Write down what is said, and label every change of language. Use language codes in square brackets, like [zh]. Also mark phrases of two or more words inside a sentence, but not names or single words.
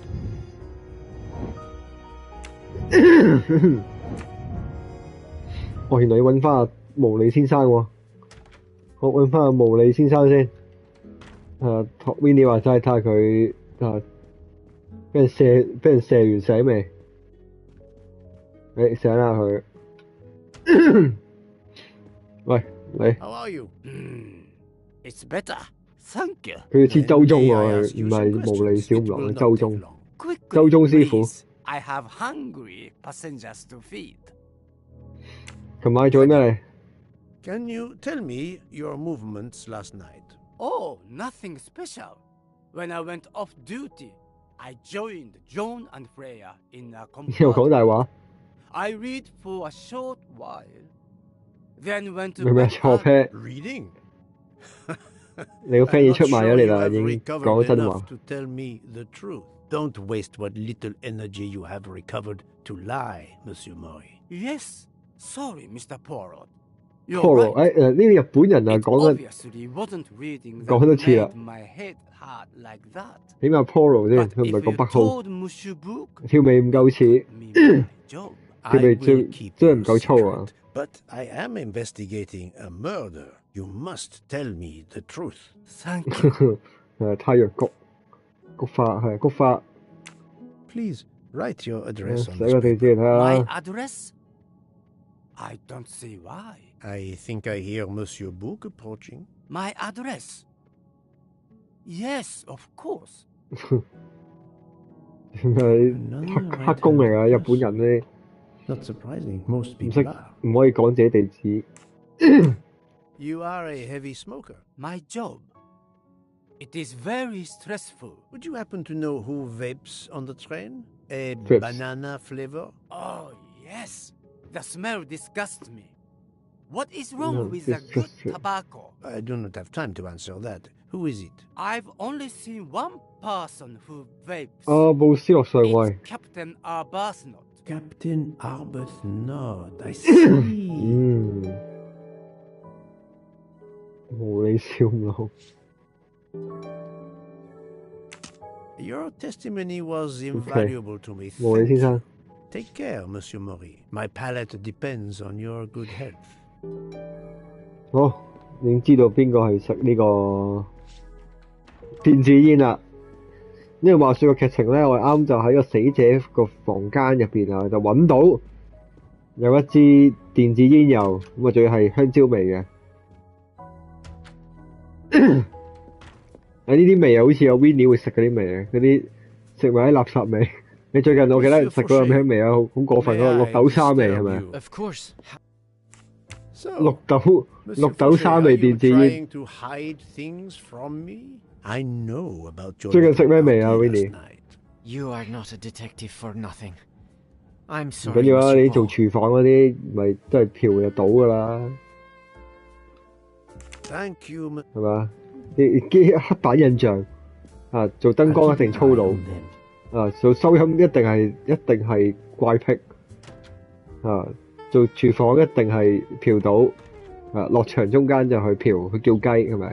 [yue] 哦，原來要揾翻阿毛利先生喎，我揾翻阿毛利先生先。Winnie 話齋睇下佢俾人射完死未？你醒下佢。喂，你。 [en] How are you? It's better. Thank you. [yue] 佢要似周中喎，唔係毛利小五郎嘅周中。周中師傅。 [en] I have hungry passengers to feed. [yue] 琴晚做咩嚟 [en] Can you tell me your movements last night? Oh, nothing special. When I went off duty, I joined John and Freya in a compartment. [yue] 又講大話。 [en] I read for a short while, then went to [yue] 明明錯 pair。 [en] Reading? [yue] 你個 friend 已經出賣咗你啦，已經講咗真話。 [en] To tell me the truth. Don't waste what little energy you have recovered to lie, Monsieur Mori. Yes, sorry, Mr. Poirot. Poirot， [yue] 呢啲日本人啊講多次啦。起碼 Poirot 啫，佢唔係講北號。條眉唔夠似，條眉真係唔夠粗啊。 [en] But I am investigating a murder. You must tell me the truth. Thank you. [yue] 太陽菊花係菊花。 [en] Please write your address on [yue] 寫個地址嚟睇下。 [en] My address? I don't see why. I think I hear Monsieur Book approaching. My address? Yes, of course. [yue] 黑工嚟㗎，日本人咧。 [en] Not surprising, most people are. [yue] 唔可以講自己地址。 [en] You are a heavy smoker. My job. It is very stressful. Would you happen to know who vapes on the train? A banana flavor? Oh, yes. The smell disgusts me. What is wrong with the good tobacco? I do not have time to answer that. Who is it? I've only seen one person who vapes. [yue] 冇斯洛上尉。 [en] Captain Arbuthnot. Captain Arbuthnot. I see. [yue] 無理笑腦。 [en] Your testimony was invaluable to me. [yue] 無理先生。 [en] Take care, Monsieur Mori. My palate depends on your good health. [yue] 好，已經知道邊個係食呢個電子煙啦。因為話說個劇情咧，我啱就喺個死者個房間入邊啊，就揾到有一支電子煙油，咁啊仲要係香蕉味嘅。呢啲味啊，好似有 Winnie 會食嗰啲味啊，嗰啲食埋啲垃圾味。你最近我記得食過有咩味啊？好過分嗰個綠豆沙味係咪啊？ [en] Of course. [yue] 綠豆沙味電子煙。最近食咩味啊 ，Winnie？ [en] You are not a detective for nothing. I'm [yue] 唔 [en] sorry. [yue] 緊要啊，你做廚房嗰啲咪都係嫖就到㗎啦。 [en] Thank you. [yue] 係嘛？啲黑板印象啊，做燈光一定粗魯啊，做收音一定係怪癖啊，做廚房一定係嫖到啊，落場中間就去嫖去叫雞係咪？